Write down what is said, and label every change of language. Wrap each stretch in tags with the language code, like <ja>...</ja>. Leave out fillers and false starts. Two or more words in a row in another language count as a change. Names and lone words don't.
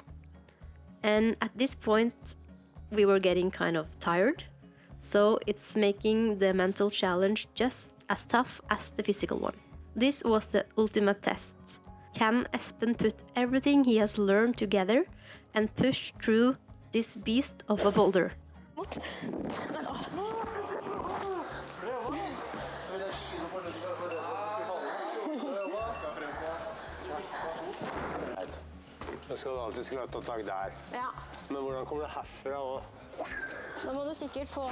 <en>And at this point, we were getting kind of tired, so it's making the mental challenge just as tough as the physical one. This was the ultimate test. Can Espen put everything he has learned together and push through this beast of a boulder? What?</en> <no>Da skal du alltid skulle ta tak der. Ja. Men hvordan kommer du herfra og... Da må du sikkert få...</no>